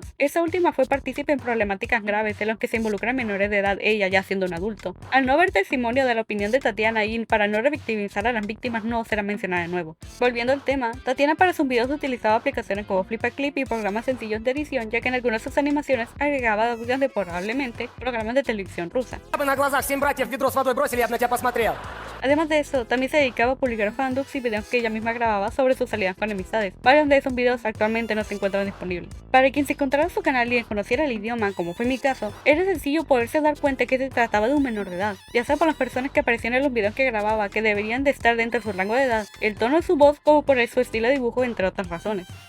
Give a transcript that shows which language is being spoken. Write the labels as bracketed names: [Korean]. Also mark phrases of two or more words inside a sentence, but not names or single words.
[Spanish] Esta última fue partícipe en problemáticas graves en las que se involucran menores de edad, ella ya siendo un adulto. Al no haber testimonio de la opinión de Tatiana y para no revictimizar a las víctimas no será mencionada de nuevo. Volviendo al tema, Tatiana para sus videos utilizaba aplicaciones como Flipaclip y programas sencillos de edición, ya que en algunas de sus animaciones agregaba audios de probablemente programas de televisión rusa. [Russian] На глазах 7 братьев ведро с водой бросили, я бы на тебя посмотрел. [Spanish] Además de eso, también se dedicaba a publicar fandocs y videos que ella misma grababa sobre sus salidas con amistades. Varios de esos videos actualmente no se encuentran disponibles. Para quien se encontrara su canal y desconociera el idioma, como fue mi caso, era sencillo poderse dar cuenta que se trataba de un menor de edad, ya sea por las personas que aparecían en los videos que grababa, que deberían de estar dentro de su rango de edad, el tono de su voz, como por su estilo de dibujo, entre otras razones.